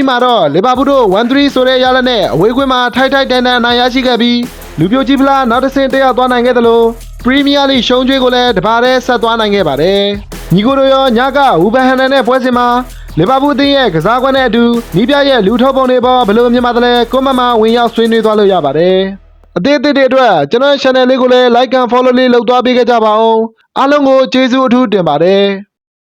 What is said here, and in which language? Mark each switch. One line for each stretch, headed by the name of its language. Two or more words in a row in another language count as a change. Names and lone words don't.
Burmese: မှာတော့လီဗာပူးတို့ 1-3 ဆိုတဲ့ရလဒ်နဲ့အဝေးကွင်းမှာထိုက်ထိုက်တန်တန်အနိုင်ရရှိခဲ့ပြီးလူပြိုကြီးဖလားနောက်တစ်ဆင့်တက်ရောက်သွားနိုင်ခဲ့သလိုပရီးမီးယားလိရှုံးကျွေးကိုလည်းတပါးတည်းဆက်သွားနိုင်ခဲ့ပါတယ်ညီကိုတို့ရောညကဝူဘန်ဟန်နန်နဲ့ပွဲစဉ်မှာလီဗာပူးအသင်းရဲ့ကစားကွက်နဲ့အတူနီးပြရဲ့လူထုတ်ပုံတွေပေါ်ဘယ်လိုမြင်ပါသလဲကွန်မန့်မှာဝင်ရောက်ဆွေးနွေးသွားလို့ရပါတယ်အသေးသေးတွေအတွက်ကျွန်တော် channel လေးကိုလည်း
English: like and follow
Burmese: လေးလုပ်သွားပေးကြပါဦးအားလုံးကိုကျေးဇူးအထူးတင်ပါတယ်